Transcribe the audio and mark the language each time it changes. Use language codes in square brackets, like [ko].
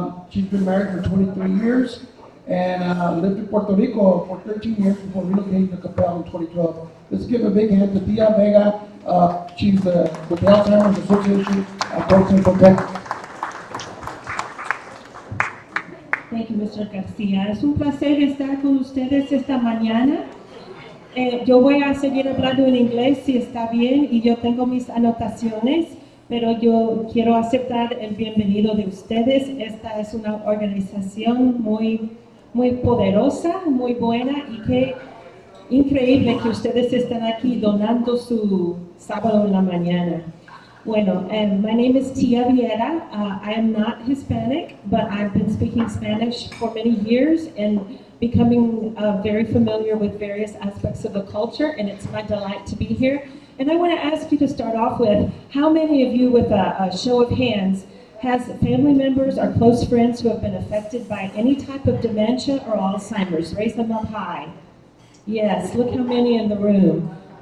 [en] She's been married for 23 years and lived in Puerto Rico for 13 years before relocating to Capel in 2012. Let's give a big hand to Tia Vega. She's with the Alzheimer's Association of North Central Texas. Thank you, Mr. García. [es] Es un placer estar con ustedes esta mañana. Yo voy a seguir hablando en inglés si está bien, y yo tengo mis anotaciones, pero yo quiero aceptar el bienvenido de ustedes. Esta es una organización muy poderosa, muy buena, y qué increíble que ustedes estén aquí donando su sábado en la mañana. [en] Bueno, my name is Tia Viera. I am not Hispanic, but I've been speaking Spanish for many years and becoming very familiar with various aspects of the culture, and it's my delight to be here. And I want to ask you to start off with, how many of you, with a show of hands, has family members or close friends who have been affected by any type of dementia or Alzheimer's? Raise them up high. Yes, look how many in the room.